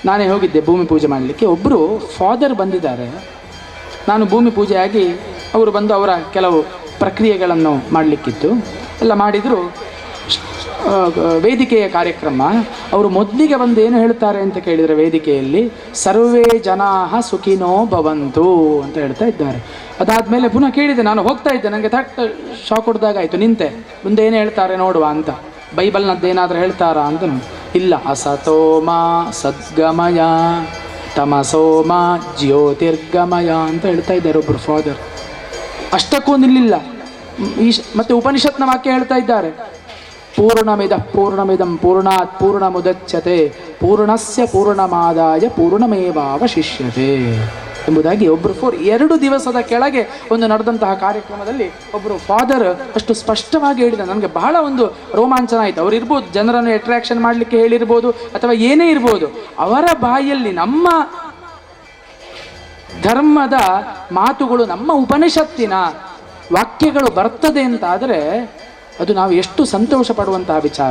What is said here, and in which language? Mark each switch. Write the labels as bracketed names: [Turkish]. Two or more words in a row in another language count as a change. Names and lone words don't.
[Kannada] ನಾನೇ ಹೋಗಿದ್ದೆ ಭೂಮಿ ಪೂಜೆ ಮಾಡಲಿಕ್ಕೆ. ಒಬ್ಬರು ಫಾದರ್ ಬಂದಿದ್ದಾರೆ. ನಾನು ಭೂಮಿ ಪೂಜೆಯಾಗಿ ಅವರು ಬಂದು ಅವರ ಕೆಲವು ಪ್ರಕ್ರಿಯೆಗಳನ್ನು ಮಾಡಲಿಕ್ಕಿತ್ತು. ಎಲ್ಲ ಮಾಡಿದರು. ವೇದಿಕೆಯ ಕಾರ್ಯಕ್ರಮ. ಅವರು ಮೊದಲಿಗೆ ಬಂದು ಏನು ಹೇಳ್ತಾರೆ ಅಂತ ಕೇಳಿದರೆ ವೇದಿಕೆಯಲ್ಲಿ [Sanskrit] ಸರ್ವೇ ಜನಾಃ ಸುಖಿನೋ ಭವಂತು [Kannada] ಅಂತ ಹೇಳ್ತಾ ಇದ್ದಾರೆ. ಅದಾದಮೇಲೆ ಪುನಃ ಕೇಳಿದೆ, ನಾನು ಹೋಗ್ತಾ ಇದ್ದೆ, ನನಗೆ ತಟ್ ಶಾಕ್ ಹೊಡೆದಾಗಾಯಿತು. ನಿಂತೆ, ಮುಂದೆ ಏನು ಹೇಳ್ತಾರೆ ನೋಡುವ ಅಂತ. ಬೈಬಲ್ನದ್ದೇನಾದರೂ ಹೇಳ್ತಾರಾ ಅಂತ. ಇಲ್ಲ, [Sanskrit] ಅಸತೋಮ ಸದ್ಗಮಯ ತಮಸೋಮ ಜ್ಯೋತಿರ್ಗಮಯ [Kannada] ಅಂತ ಹೇಳ್ತಾ ಇದ್ದಾರೆ ಒಬ್ಬರು ಫಾದರ್. ಅಷ್ಟಕ್ಕೂ ನಿಲ್ಲಿಲ್ಲ. ಮತ್ತೆ ಉಪನಿಷತ್ನ ವಾಕ್ಯ ಹೇಳ್ತಾ ಇದ್ದಾರೆ, [Sanskrit] ಪೂರ್ಣಮಿದಂ ಪೂರ್ಣಾತ್ ಪೂರ್ಣಮುದಚ್ಯತೆ ಪೂರ್ಣಸ್ಯ ಪೂರ್ಣಮಾದಾಯ ಪೂರ್ಣಮೇವಾವಶಿಷ್ಯತೆ [Kannada] ಎಂಬುದಾಗಿ ಒಬ್ಬರು 2 ದಿವಸದ ಕೆಳಗೆ ಒಂದು ನಡೆದಂತಹ ಕಾರ್ಯಕ್ರಮದಲ್ಲಿ ಒಬ್ಬರು ಫಾದರ್ ಅಷ್ಟು ಸ್ಪಷ್ಟವಾಗಿ ಹೇಳಿದ. ನನಗೆ ಬಹಳ ಒಂದು ರೋಮಾಂಚನ ಆಯಿತು. ಅವರು ಇರ್ಬೋದು, ಜನರನ್ನು ಅಟ್ರಾಕ್ಷನ್ ಮಾಡಲಿಕ್ಕೆ ಹೇಳಿರ್ಬೋದು ಅಥವಾ ಏನೇ ಇರ್ಬೋದು, ಅವರ ಬಾಯಲ್ಲಿ ನಮ್ಮ ಧರ್ಮದ ಮಾತುಗಳು, ನಮ್ಮ ಉಪನಿಷತ್ತಿನ ವಾಕ್ಯಗಳು ಬರ್ತದೆ ಅಂತ ಆದರೆ ಅದು ನಾವು ಎಷ್ಟು ಸಂತೋಷ ಪಡುವಂತಹ ವಿಚಾರ.